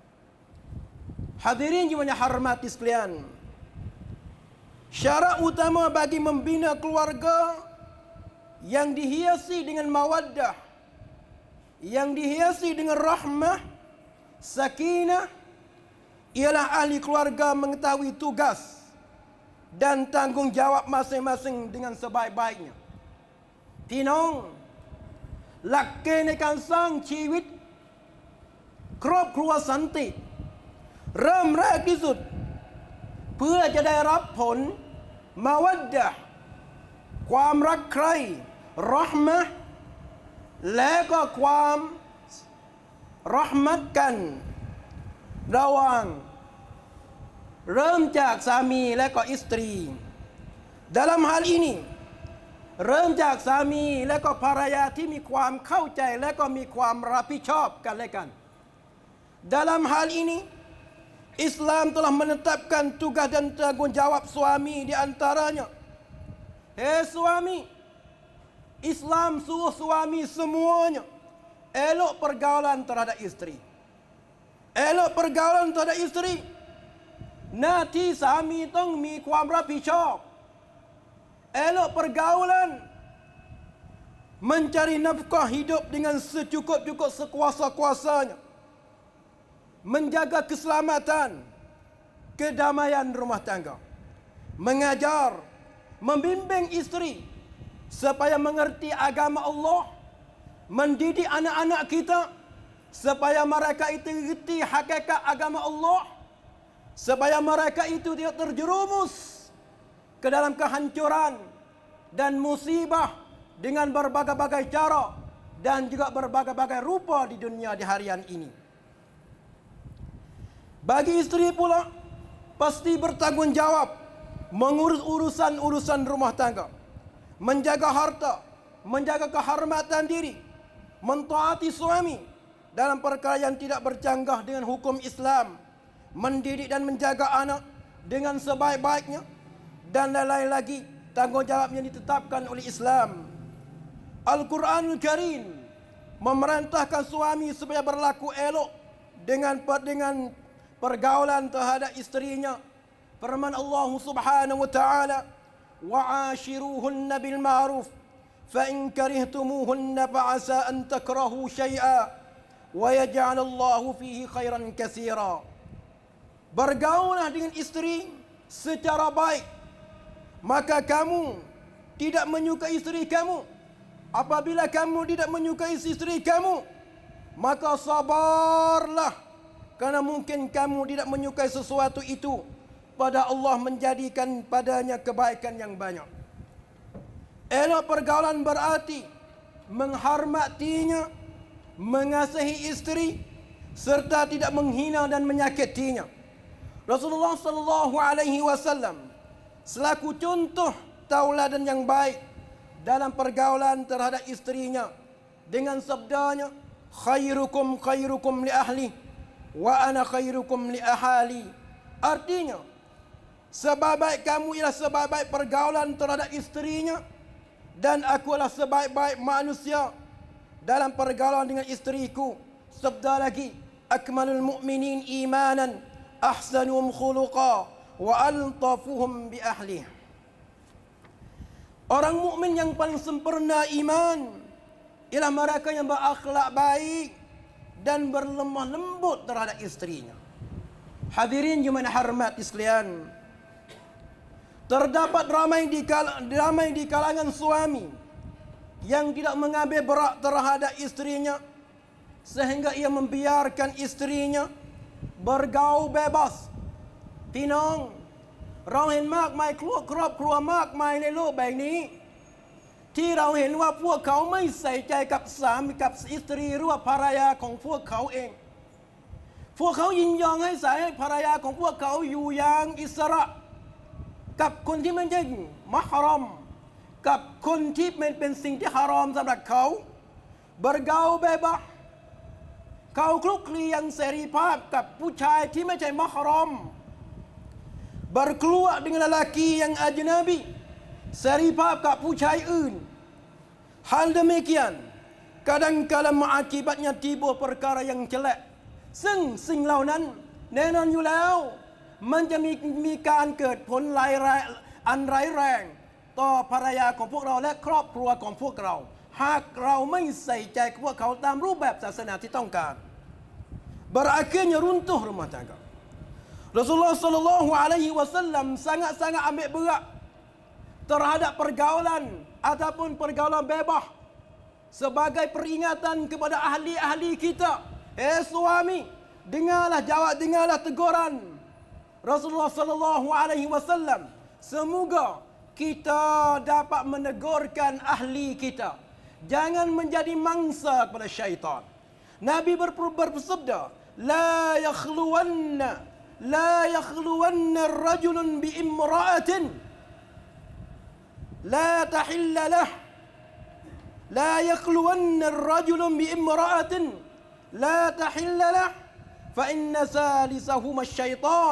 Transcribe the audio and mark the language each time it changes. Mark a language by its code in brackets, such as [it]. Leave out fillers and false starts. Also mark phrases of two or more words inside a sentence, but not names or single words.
[ms] Hadirin yang hormati sekalian, syarat utama bagi membina keluarga yang dihiasi dengan mawaddah, yang dihiasi dengan rahmah, sakinah, ialah ahli keluarga mengetahui tugas dan tanggungjawab masing-masing dengan sebaik-baiknya. Tinong, laki [th] ในการสร้างชีวิตครอบครัวสันติเริ่มแรกที่สุดเพื่อจะได้ รับผลมาวัดดะห์ความรักใคร่เราะห์มะห์และก็ความเราะ ห์มัตกันระหว่างเริ่มจากสามีและก็อิสตรี [ms] dalam hal ini [th] เริ่มจากสามีและก็ภรรยาที่มีความเข้าใจและก็มีความรับผิดชอบกันและกัน [ms] dalam hal ini Islam telah menetapkan tugas dan tanggungjawab suami di antaranya. Hei suami, Islam suruh suami semuanya elok pergaulan terhadap isteri. Elok pergaulan terhadap isteri. [th] หน้าที่สามีต้องมีความรับผิดชอบ [ms] elok pergaulan, mencari nafkah hidup dengan secukup-cukup sekuasa-kuasanya, menjaga keselamatan, kedamaian rumah tangga, mengajar, membimbing isteri supaya mengerti agama Allah, mendidik anak-anak kita supaya mereka itu mengerti hakikat agama Allah, supaya mereka itu tidak terjerumus ke dalam kehancuran dan musibah dengan berbagai-bagai cara dan juga berbagai-bagai rupa di dunia di harian ini. Bagi isteri pula pasti bertanggungjawab mengurus urusan rumah tangga, menjaga harta, menjaga kehormatan diri, mentaati suami dalam perkara yang tidak bercanggah dengan hukum Islam, mendidik dan menjaga anak dengan sebaik-baiknya, dan lain-lain lagi tanggungjawab yang ditetapkan oleh Islam. Al-Quranul Karim memerintahkan suami supaya berlaku elok dengan pergaulan terhadap isterinya. [ar] Firman Allah Subhanahu wa taala, "وعاشروهن بالمعروف فإن كرهتموهن فعسى أن تكرهوا شيئا ويجعل الله فيه خيرا كثيرا." [ms] Bergaulah dengan isteri secara baik. Maka kamu tidak menyukai isteri kamu. Apabila kamu tidak menyukai isteri kamu, maka sabarlah, karena mungkin kamu tidak menyukai sesuatu itu, pada Allah menjadikan padanya kebaikan yang banyak. Elok pergaulan berarti menghormatinya, mengasihi isteri, serta tidak menghina dan menyakitinya. Rasulullah [ar] صلى الله عليه وسلم [ms] selaku contoh tauladan yang baik dalam pergaulan terhadap isterinya dengan sabdanya, [ar] "خيركم خيركم لأهله وأنا خيركم لأهلي." [ms] Artinya, sebaik-baik kamu ialah sebaik-baik pergaulan terhadap isterinya, dan aku adalah sebaik-baik manusia dalam pergaulan dengan isteriku. Sabda lagi, [ar] "أكمل المؤمنين إيمانا أحسنهم خلقا وألطفهم بأهله." [ms] Orang mukmin yang paling sempurna iman ialah mereka yang berakhlak baik dan berlemah lembut terhadap isterinya. Hadirin yang hormat sekalian, terdapat ramai di kalangan suami yang tidak mengambil berat terhadap istrinya sehingga ia membiarkan istrinya bergaul bebas. [th] พี่น้องเราเห็นมากมายครอบครัวมากมายในโลกใบนี้ที่เราเห็นว่าพวกเขาไม่ใส่ใจกับสามีกับสตรีหรือว่าภรรยาของพวกเขาเองพวกเขา ยินยอมให้สายให้ภรรยาของพวกเขาอยู่อย่างอิสระกับคนที่ไม่ใช่มะฮารอมกับคนที่เป็นสิ่งที่ฮารอมสำหรับเขา [ms] bergaul bebas [th] เขา คลุกคลีอย่างเสรีภาพกับผู้ชายที่ไม่ใช่มะฮารอม [ms] berkeluar dengan lelaki yang ajnabi seri [th] ภาพกับ ผู้ชายอื่น [ms] hal demikian kadang-kala mengakibatnya timbul perkara yang jelek [th] ซึ่งสิ่งเหล่านั้นแน่นอน อยู่แล้วมันจะมีการเกิดผลร้ายแรงต่อภรรยาของพวกเราและครอบครัวของพวกเราหากเราไม่ใส่ใจพวกเขาตามรูปแบบศาสนาที่ต้องการ [ms] berakhirnya runtuh rumah tangga Rasulullah [ar] صلى الله عليه وسلم [ms] sangat-sangat ambil berat terhadap pergaulan ataupun pergaulan bebas sebagai peringatan kepada ahli-ahli kita. Suami, dengarlah teguran Rasulullah [ar] صلى الله عليه وسلم. [ms] Semoga kita dapat menegurkan ahli kita. Jangan menjadi mangsa kepada syaitan. Nabi bersabda, [ar] لا يخلون الرجل بامرأة لا تحل له لا يخلون الرجل بامرأة لا تحل له فإن ثالثهما الشيطان.